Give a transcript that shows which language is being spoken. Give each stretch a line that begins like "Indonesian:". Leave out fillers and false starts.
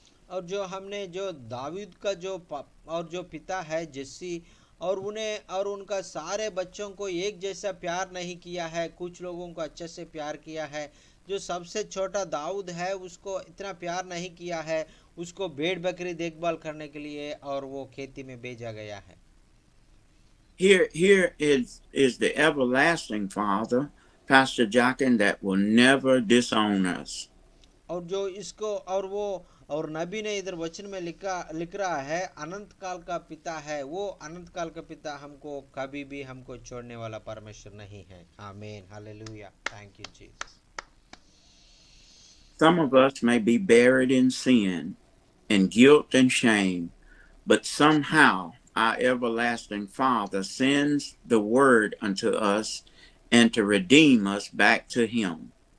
Hindi: और जो हमने जो दाऊद का जो पिता है जस्सी और उन्हें और उनका सारे बच्चों को एक जैसा प्यार नहीं किया है, कुछ लोगों को अच्छे से प्यार किया है। जो सबसे छोटा दाऊद है उसको इतना प्यार नहीं किया है, उसको भेड़ बकरी देखभाल करने के लिए और वो खेती में भेजा गया है।
English: Here is the everlasting Father, Pastor Jockin, that will never disown us.
Hindi: और जो इसको और वो और नबी ने इधर वचन में लिख रहा है अनंत काल का पिता है, वो अनंत काल का पिता हमको कभी भी हमको छोड़ने वाला परमेश्वर नहीं है।
English: Amen, hallelujah, thank you Jesus. Some of us may be buried in sin and guilt and shame, but somehow our everlasting Father sends the word unto us and to redeem us back to him.